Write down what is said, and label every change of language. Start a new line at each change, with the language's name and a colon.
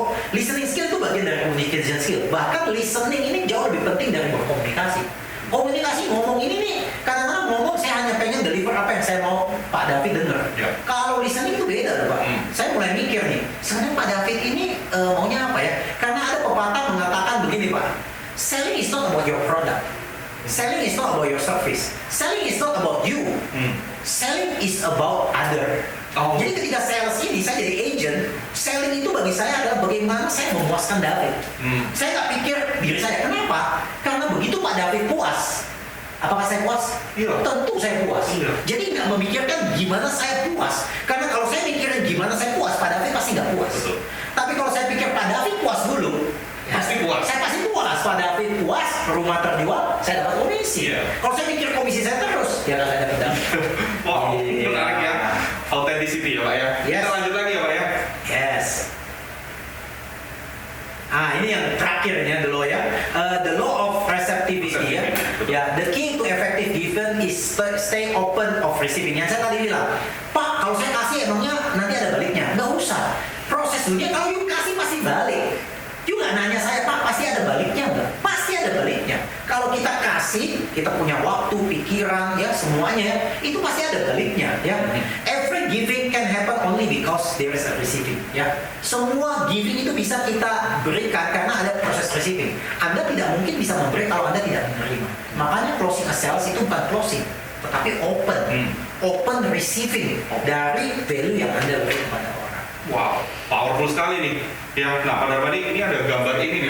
Indonesian: Listening skill itu bagian dari communication skill. Bahkan listening ini jauh lebih penting dari berkomunikasi. Komunikasi ngomong ini nih, kadang-kadang ngomong saya hanya pengen deliver apa yang saya mau Pak David dengar. Ya. Kalau listening itu beda loh Pak. Saya mulai mikir nih, sebenarnya Pak David ini maunya apa ya? Karena ada pepatah mengatakan begini Pak,
English: selling is not about your product, selling is not about your service, selling is not about you, selling is about other.
Indonesian: Jadi ketika sales ini saya jadi agent, selling itu bagi saya adalah bagaimana saya memuaskan David. Saya nggak pikir diri saya. Kenapa? Karena begitu Pak David puas, apakah saya puas? Iya. Tentu saya puas. Iya. Jadi nggak memikirkan gimana saya puas. Karena kalau saya mikirin gimana saya puas, Pak David pasti nggak puas. Betul. Tapi kalau saya pikir Pak David puas dulu, Pasti puas. Saya pasti puas. Pak David puas, rumah terjual, saya dapat komisi. Iya. Kalau saya mikir komisi saya terus, ya nggak ada dapat. Wow, Iya. menarik ya. Authenticity ya Pak ya.
English: Yes.
Indonesian: Kita lanjut lagi ya Pak ya.
English: Yes.
Indonesian: Ini yang terakhir ya, the law ya.
English: The law of receptivity ya. Ya, the key to effective giving is stay open of receiving.
Indonesian: Yang saya tadi bilang, Pak, kalau saya kasih emangnya nanti ada baliknya? Nggak usah. Proses dunia kalau you kasih pasti balik. You nggak nanya saya, Pak, pasti ada baliknya nggak? Pasti ada baliknya. Kalau kita kasih, kita punya waktu, pikiran, ya semuanya, itu pasti ada baliknya, ya.
English: Every giving can happen only because there is a receiving, ya.
Indonesian: Semua giving itu bisa kita berikan karena ada proses receiving. Anda tidak mungkin bisa memberi kalau Anda tidak menerima. Makanya closing a sales itu bukan closing, tetapi open, open receiving dari value yang Anda beri kepada orang. Wow, powerful sekali nih. Ya, nah Pak Darmadi ini ada gambar ini nih.